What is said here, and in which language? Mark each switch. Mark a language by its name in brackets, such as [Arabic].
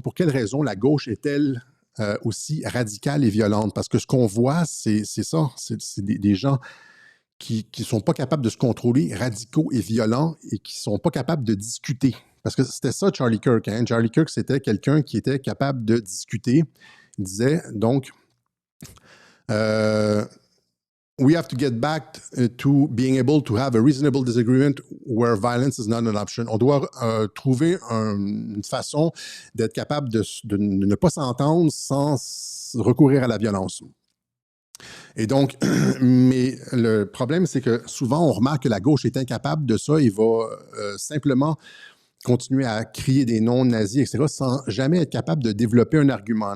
[French] Pour quelle raison la gauche est-elle aussi radicale et violente? Parce que ce qu'on voit, c'est ça, c'est des gens qui ne sont pas capables de se contrôler, radicaux et violents, et qui ne sont pas capables de discuter. Parce que c'était ça, Charlie Kirk. Hein? Charlie Kirk, c'était quelqu'un qui était capable de discuter. Il disait, donc, [English] we have to get back to being able to have a reasonable disagreement where violence is not an option. [French] On doit trouver une façon d'être capable de ne pas s'entendre sans recourir à la violence. Et donc, mais le problème, c'est que souvent, on remarque que la gauche est incapable de ça et va simplement continuer à crier des noms nazis, etc., sans jamais être capable de développer un argument.